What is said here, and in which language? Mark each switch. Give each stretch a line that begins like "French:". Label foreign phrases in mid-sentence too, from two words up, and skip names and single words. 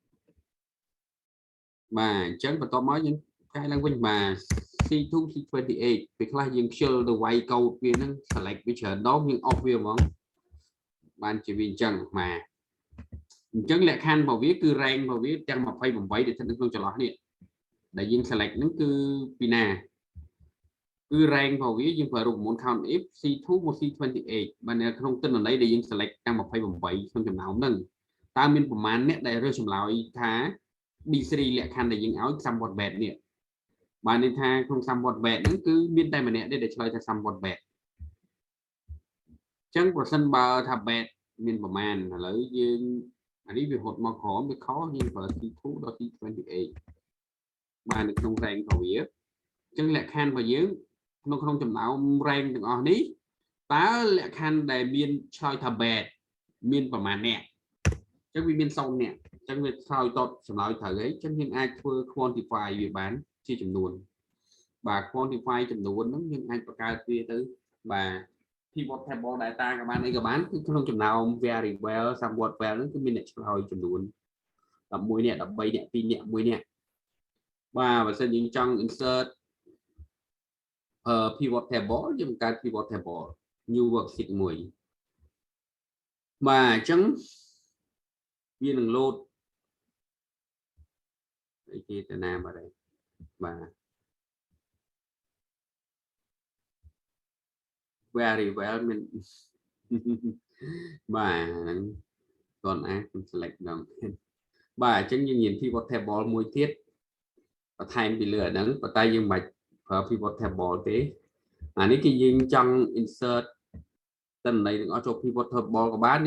Khmer: បាទអញ្ចឹងបន្ទាប់មកយើងកែឡើងវិញបាទ C2 C28 ពេលខ្លះយើងខ្ជិលទៅវាយកោដវាហ្នឹង select វាច្រើនដងយើង off វា ហ្មងបានជាវាអញ្ចឹងបាទអញ្ចឹងលក្ខខណ្ឌរបស់វាគឺ rank របស់វាទាំង28ដែលស្ថិតនៅក្នុងចន្លោះនេះដែលយើង select ហ្នឹងគឺពីណាគឺ rank របស់វាយើងប្រើរូបមន្ត
English: count if
Khmer: C2 មក C28 បាទនៅក្នុងទិន្នន័យដែលយើង select ទាំង28ក្នុងចំណោមហ្នឹងតើមានប្រមាណអ្នកដែលរើសចម្លើយថា B3 លក្ខខណ្ឌដែលយើងឲ្យ
English: somewhat bad
Khmer: នេះបាទន័យថាក្នុង
English: somewhat bad
Khmer: ហ្នឹងគឺមានតែម្នាក់ទេដែលឆ្លើយថា
English: somewhat bad
Khmer: អញ្ចឹងប្រសិនបើថា bad មានប្រមាណឥឡូវយើងអានេះវាហត់មកក្រោមវាខុសយើងប្រើ C2 ដល់ C28 បាទនៅក្នុង rank របស់វាអញ្ចឹងលក្ខខណ្ឌរបស់យើងក្នុង ចំណោម rank ទាំងអស់នេះតើលក្ខខណ្ឌដែលមានឆ្លើយថា bad មានប្រមាណអ្នកអញ្ចឹងវាមាន0អ្នកអញ្ចឹងវាឆ្លើយត បចម្លើយត្រូវហើយអញ្ចឹងយើងអាចធ្វើ quantify វាបានជាចំនួនបាទ quantify ចំនួនហ្នឹងយើងអាចបង្កើតវាទៅបាទ
English: pivot table data
Khmer: ក៏បានអីក៏បានគឺក្នុងចំណោម variable
English: somewhat well
Khmer: ហ្នឹងគឺមានអ្នកឆ្លើយចំនួន11អ្នក13អ្នក2អ្នក1អ្នកបាទបើសិនយើងចង់ insert
English: pivot table
Khmer: យើងបង្កើត
English: pivot table new worksheet
Khmer: មួយបាទអញ្ចឹងវានឹង load អីគេទៅណាបាទបាទ
English: very well
Khmer: មាន បាទហ្នឹងគាត់អាច select ដល់បាទអញ្ចឹងយើងមាន
English: pivot table
Khmer: មួយទៀតបន្ថែមពីលើអាហ្នឹងប៉ុន្តែយើងមិនប្រើ
English: pivot table
Khmer: ទេអានេះគឺយើងចង់ insert ទិន្នន័យទាំងអស់ចូល pivot table ក៏បាន